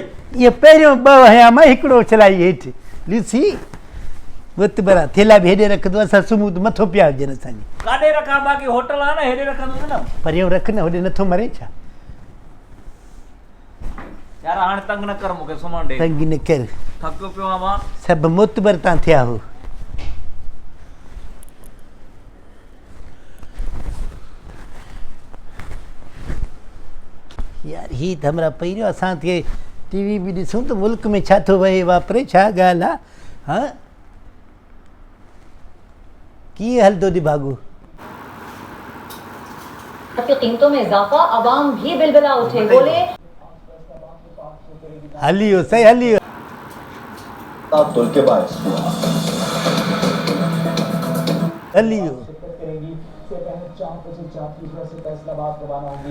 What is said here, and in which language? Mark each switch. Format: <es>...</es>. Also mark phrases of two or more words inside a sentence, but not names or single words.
<sd>इहो पहिरियों 2 हया मां हिकिड़ो चलाई हेठि ॾिसी मुतबर आहे थेला बि हेॾे रखंदो असां सुम्हूं त मथो पिया हुजनि असांजी काॾे रखां बाक़ी होटल आहे न हेॾे रखंदुसि न परियों रख न होॾे नथो मरे छा यार हाणे तंग न कर मूंखे सुम्हण ॾे। तंग न कर, थकियो पियो आहियां मां। सभु मुतबर तां थिया हो। यार ही त हमरा पहिरियों असां खे टीवी बि ॾिसूं त मुल्क में छा थो वहे वापरे, छा ॻाल्हि आहे। हाँ कीअं हलंदो दिमाग़ु?</sd> <ur>کی قیمتوں میں اضافہ، عوام بھی بلبلا اٹھے، بولے</ur> <sd>हलियो सही हलियो।</sd> <ur>تل کے باعث</ur> <sd>हलियो</sd> <ur>کریں گی سے پہلے 4 بجے جاتی ہے سے فیصل آباد روانہ ہوں گی.</ur>